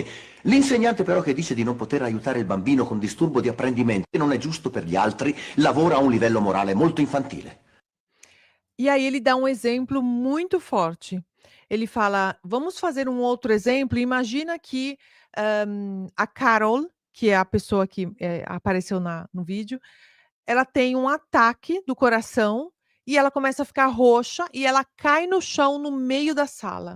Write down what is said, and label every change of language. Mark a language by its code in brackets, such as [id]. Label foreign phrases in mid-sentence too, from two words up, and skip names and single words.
[it] L'insegnante però che dice di non poter aiutare il bambino con disturbo di apprendimento e non è giusto per gli altri, lavora a un livello morale molto infantile. [pt] E aí ele dá um exemplo muito forte. Ele fala: "Vamos fazer um outro exemplo. Imagina que a Carol, que é a pessoa que apareceu no vídeo, ela tem um ataque do coração e ela começa a ficar roxa e ela cai no chão no meio da sala.